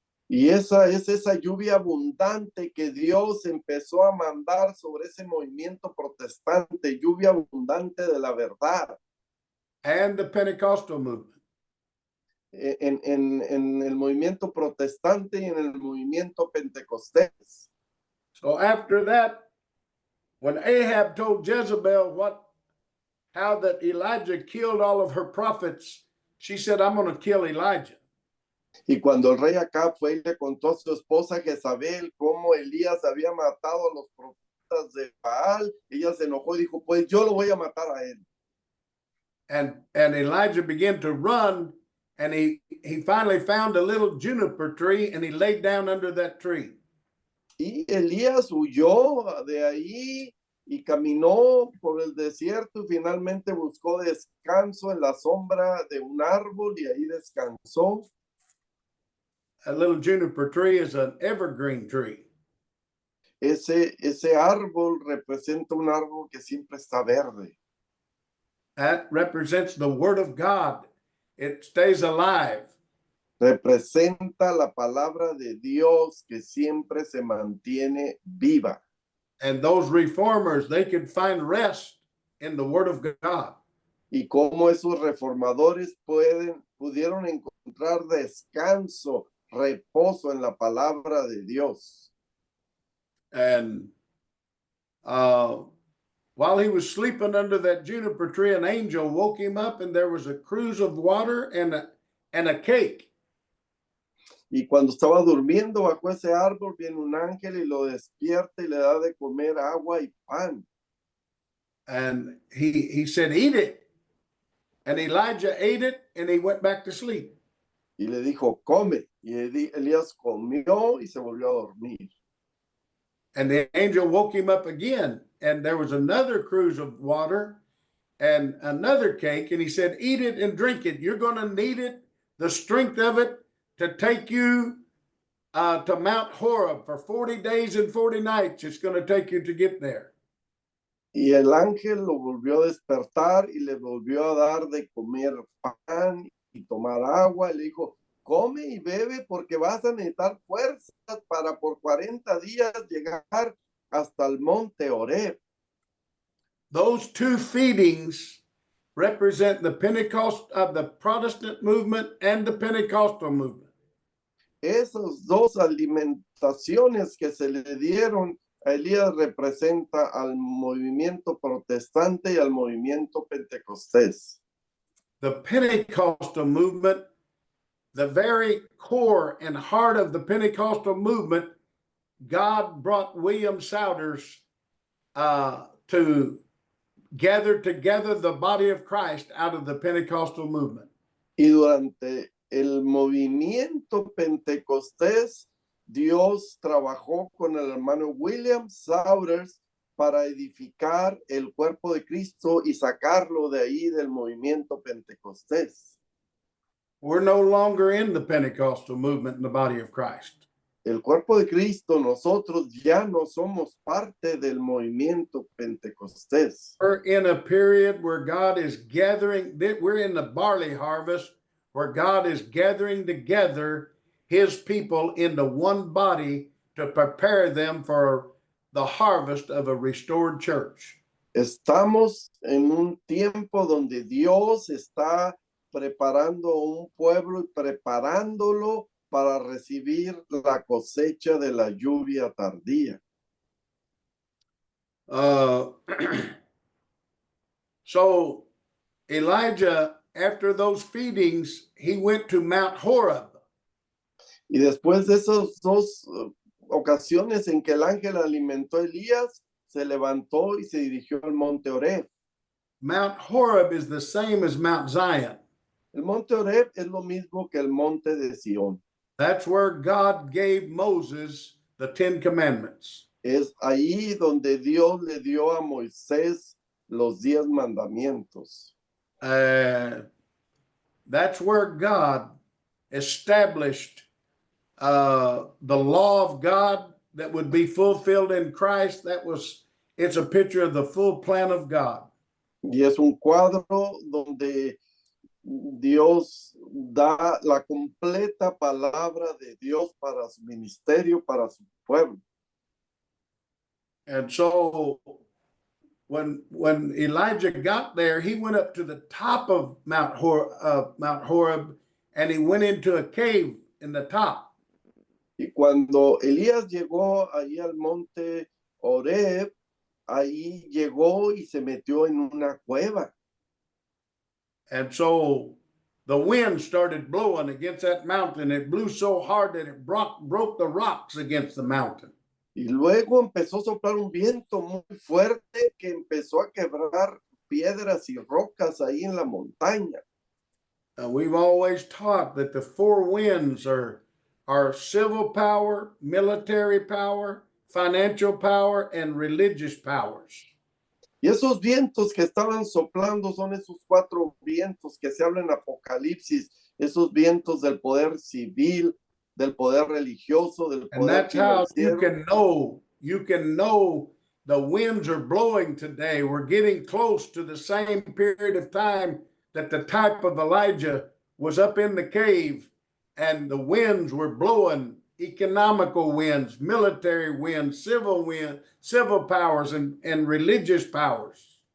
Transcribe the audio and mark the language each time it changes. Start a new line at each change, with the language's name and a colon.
Spanish: Y esa es esa lluvia abundante que Dios empezó a mandar sobre ese movimiento protestante, lluvia abundante de la verdad.
English: And the Pentecostal movement.
Spanish: En el movimiento protestante y en el movimiento pentecostés.
English: So after that, when Ahab told Jezebel how that Elijah killed all of her prophets, she said, I'm going to kill Elijah.
Spanish: Y cuando el rey Acab fue y le contó a su esposa Jezabel cómo Elías había matado a los profetas de Baal, ella se enojó y dijo, pues yo lo voy a matar a él.
English: And Elijah began to run, and he finally found a little juniper tree, and he laid down under that tree.
Spanish: Y Elías huyó de ahí y caminó por el desierto y finalmente buscó descanso en la sombra de un árbol y ahí descansó.
English: A little juniper tree is an evergreen tree.
Spanish: Ese árbol representa un árbol que siempre está verde.
English: That represents the Word of God. It stays alive.
Spanish: Representa la palabra de Dios que siempre se mantiene viva.
English: And those reformers, they could find rest in the Word of God.
Spanish: Y cómo esos reformadores pudieron encontrar descanso, reposo en la palabra de Dios.
English: And while he was sleeping under that juniper tree, an angel woke him up, and there was a cruse of water and a cake.
Spanish: Y cuando estaba durmiendo bajo ese árbol, viene un ángel y lo despierta y le da de comer agua y pan.
English: And he said, eat it. And Elijah ate it, and he went back to sleep.
Spanish: Y le dijo, come. Y Elías comió y se volvió a dormir.
English: And the angel woke him up again, and there was another cruse of water and another cake. And he said, eat it and drink it. You're going to need it, the strength of it, to take you to Mount Horeb for 40 days and 40 nights. It's going to take you to get there.
Spanish: Y el ángel lo volvió a despertar y le volvió a dar de comer pan y tomar agua. Y le dijo, come y bebe porque vas a necesitar fuerzas para por 40 días llegar hasta el monte Horeb.
English: Those two feedings represent the Pentecost of the Protestant movement and the Pentecostal movement.
Spanish: Esas dos alimentaciones que se le dieron a Elías representa al movimiento protestante y al movimiento pentecostés.
English: The Pentecostal movement, the very core and heart of the Pentecostal movement, God brought William Souders to gathered together the body of Christ out of the Pentecostal movement.
Spanish: Y durante el movimiento pentecostés, Dios trabajó con el hermano William Saunders para edificar el cuerpo de Cristo y sacarlo de ahí del movimiento pentecostés.
English: We're no longer in the Pentecostal movement in the body of Christ.
Spanish: El cuerpo de Cristo, nosotros ya no somos parte del movimiento pentecostés.
English: We're in a period where God is gathering, we're in the barley harvest where God is gathering together his people into one body to prepare them for the harvest of a restored church.
Spanish: Estamos en un tiempo donde Dios está preparando un pueblo y preparándolo para recibir la cosecha de la lluvia tardía.
English: So Elijah, after those feedings, he went to Mount Horeb.
Spanish: Y después de esas dos ocasiones en que el ángel alimentó a Elías, se levantó y se dirigió al monte Oreb.
English: Mount Horeb is the same as Mount Zion.
Spanish: El monte Oreb es lo mismo que el monte de Sión.
English: That's where God gave Moses the 10 Commandments.
Spanish: Es ahí donde Dios le dio a Moisés los 10 mandamientos.
English: That's where God established the law of God that would be fulfilled in Christ. It's a picture of the full plan of God.
Spanish: Y es un cuadro donde Dios da la completa palabra de Dios para su ministerio, para su pueblo.
English: And so when Elijah got there, he went up to the top of Mount Horeb, and he went into a cave in the top.
Spanish: Y cuando Elías llegó ahí al monte Oreb, ahí llegó y se metió en una cueva.
English: And so the wind started blowing against that mountain. It blew so hard that it broke the rocks against the mountain.
Spanish: Y luego empezó a soplar un viento muy fuerte que empezó a quebrar piedras y rocas ahí en la montaña.
English: We've always taught that the four winds are civil power, military power, financial power, and religious powers.
Spanish: Y esos vientos que estaban soplando son esos 4 vientos que se habla en Apocalipsis, esos vientos del poder civil, del poder religioso, del
English: And
Spanish: poder
English: that's how
Spanish: financiero.
English: you can know the winds are blowing today. We're getting close to the same period of time that the type of Elijah was up in the cave and the winds were blowing, economical winds, military winds, civil powers, and religious powers.